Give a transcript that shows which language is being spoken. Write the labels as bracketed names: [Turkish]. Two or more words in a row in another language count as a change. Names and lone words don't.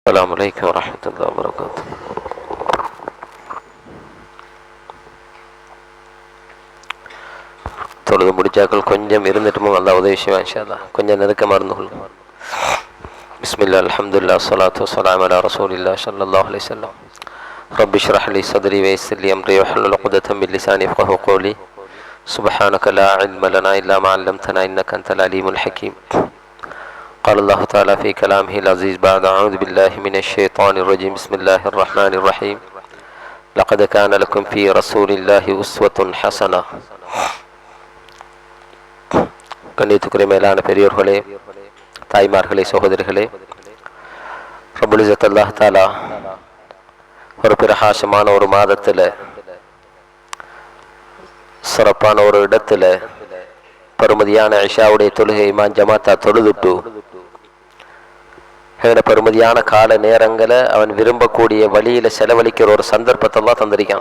[Arabic] السلام عليكم ورحمة الله وبركاته. [Tamil] தொழுது முடிச்சாக்கள் கொஞ்சம் இருந்துட்டுமோ அந்த உதவி விஷயம் [Arabic] إن شاء الله [Tamil] கொஞ்சம் நெருக்கமாக இருந்து கொள்ளும். [Arabic] بسم الله الحمد لله الصلاة والسلام على رسول الله صلى الله عليه وسلم. رب اشرح لي صدري ويسر لي أمري واحلل عقدة من لساني يفقهوا قولي. سبحانك لا علم لنا إلا ما علمتنا إنك أنت العليم الحكيم. قال الله تعالى في كلامه العزيز بعد أعوذ بالله من الشيطان الرجيم بسم الله الرحمن الرحيم لقد كان لكم في رسول الله أسوة حسنة. [Tamil] கண்ணியத்துக்குரிய மேலான பெரியோர்களே, தாய்மார்களே, சகோதரிகளே, [Arabic] رب العزة الله تعالى [Tamil] ஒரு பிரகாசமான ஒரு மாதத்தில் சிறப்பான ஒரு இடத்துல பெருமதியான இஷாவுடைய தொழுகை இமாம் ஜமாத்தா தொழுதுட்டு பெருமதியான கால நேரங்களை அவன் விரும்பக்கூடிய வழியில செலவழிக்கிற ஒரு சந்தர்ப்பத்தை தான் தந்திருக்கான்.